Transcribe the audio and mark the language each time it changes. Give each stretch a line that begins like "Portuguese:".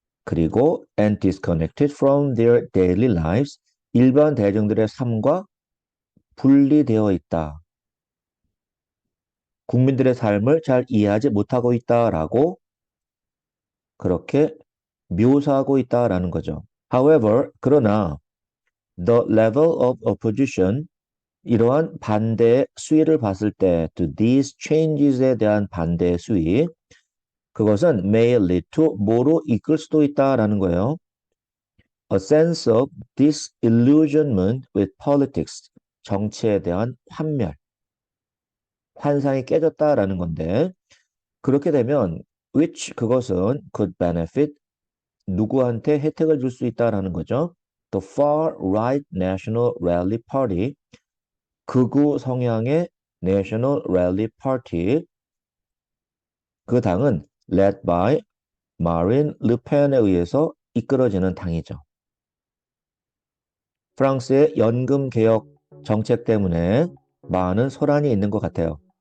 Korean: 그리고
English: and disconnected from their daily lives,
Korean: 일반 대중들의 삶과 분리되어 있다. 국민들의 삶을 잘 이해하지 못하고 있다라고 그렇게 묘사하고 있다라는 거죠.
English: However,
Korean: 그러나
English: the level of opposition,
Korean: 이러한 반대의 수위를 봤을 때
English: to these changes
Korean: 에 대한 반대의 수위, 그것은
English: may lead to,
Korean: 뭐로 이끌 수도 있다라는 거예요.
English: A sense of disillusionment with politics,
Korean: 정치에 대한 환멸, 환상이 깨졌다라는 건데 그렇게 되면
English: which
Korean: 그것은
English: could benefit
Korean: 누구한테 혜택을 줄 수 있다라는 거죠.
English: The far right
Korean: National Rally Party 극우 성향의 National Rally Party 그 당은
English: led by
Korean: Marine Le Pen에 의해서 이끌어지는 당이죠. 프랑스의 연금 개혁 정책 때문에 많은 소란이 있는 것 같아요.